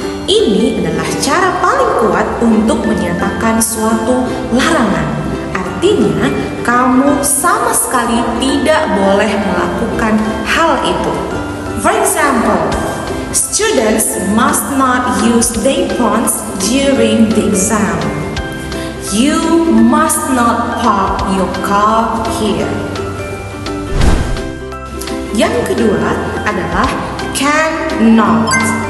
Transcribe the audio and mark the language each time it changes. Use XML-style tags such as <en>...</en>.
<id>Ini adalah cara paling kuat untuk menyatakan suatu larangan. Artinya, kamu sama sekali tidak boleh melakukan hal itu.</id> <en>For example, students must not use their phones during the exam. You must not park your car here.</en> <id>Yang kedua adalah cannot.</id>